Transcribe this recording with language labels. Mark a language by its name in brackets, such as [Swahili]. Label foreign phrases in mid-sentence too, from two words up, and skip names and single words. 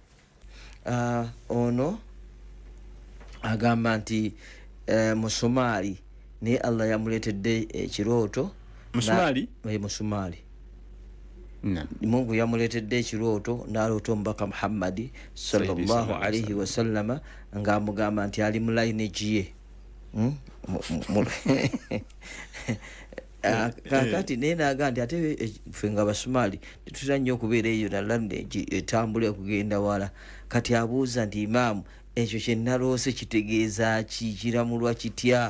[Ganda] Ono agamba nti Musumaali naye Allah yamuleetedde ekirooto. Musumaali Mungu yamuleetedde ekirooto n'aloota omubaka Muhammadi [Arabic] صلى الله عليه وسلم [Ganda] ng'amugamba nti ali mu lineage ye. Kakati naye n'agamba nti ate ffe nga Basumaali tetutera nnyo okubeera eyo na lineage etambula okugenda wala. Kati abuuza nti Imaamu, ekyo kye naloose kitegeeza ki, kiramulwa kitya?